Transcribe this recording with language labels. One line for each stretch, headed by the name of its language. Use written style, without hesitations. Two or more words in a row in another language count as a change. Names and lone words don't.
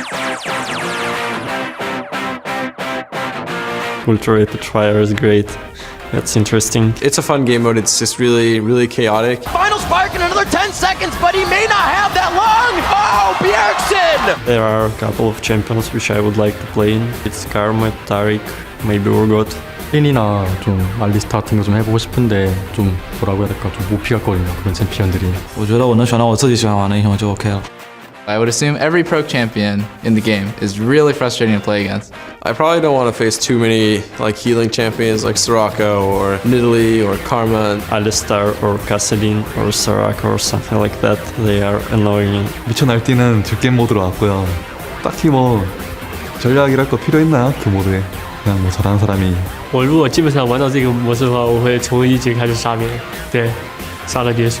English: Ultra Rapid Fire is great. That's interesting. It's a fun game mode. It's just really, really chaotic. Final spark in another 10 seconds, but he may not have that long. Oh, Bjergsen! There are a couple of champions which I would like to play in. It's Karma, Tariq, maybe Urgot.
Korean: 린이나 좀 알리스타 같은 거 좀 해보고 싶은데 좀 뭐라고 해야 될까 좀 못 피했거든요. 그런 챔피언들이.
Chinese: 我觉得我能选到我自己喜欢玩的英雄就 OK 了。
English: I would assume every pro champion in the game is really frustrating to play against. I probably don't want to face too many like healing champions like Soraka or Nidalee or Karma. Alistar or Kassadin or Soraka or something like that. They are annoying.
Korean: 미쳐 날뛰는 듀게임 모드로 왔고요. 딱히 뭐 전략이랄 거 필요 있나요? 그 모드에 그냥 뭐 잘하는 사람이.
Chinese: 我如果基本上玩到这个模式的话，我会从一局开始杀别人，对，杀了结束。